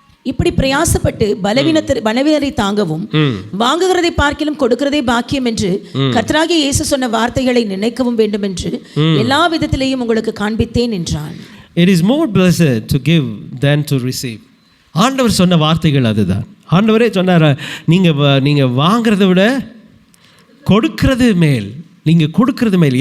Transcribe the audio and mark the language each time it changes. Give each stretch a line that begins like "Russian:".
Tamil: இப்படி பிரயாசப்பட்டு பலவீனரை தாங்கவும் வாங்குகிறதை பார்க்கிலும் கொடுக்கிறதே பாக்கியம் என்று கர்த்தராகிய இயேசு சொன்ன வார்த்தைகளை நினைக்கவும் வேண்டும் என்று எல்லா விதத்திலேயும் உங்களுக்கு காண்பித்தேன் என்றான்.
English: It is more blessed to give than to receive.
Tamil: ஆண்டவர் சொன்ன வார்த்தைகள் அதுதான். ஆண்டவரே சொன்னார், நீங்கள் வாங்கிறத விட கொடுக்கிறது மேல். நீங்கள் கொடுக்கிறது மேல்.